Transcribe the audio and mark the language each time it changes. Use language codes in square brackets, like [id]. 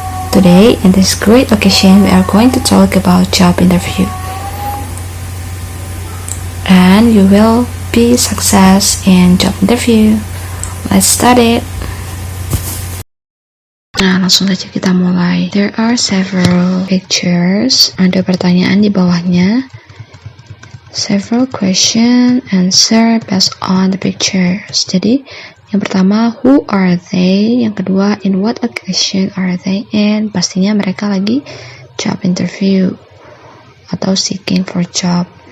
[en] Today, in this great occasion, we are going to talk about job interview. And you will be success in job interview. Let's start it. [id] Nah, langsung saja kita mulai. [en] There are several pictures. [id] Ada pertanyaan di bawahnya. [en] Several question answer based on the pictures. [id] Jadi, yang pertama, [en] who are they? [id] Yang kedua, [en] in what occasion are they in? [id] Pastinya mereka lagi job interview atau [en] seeking for job.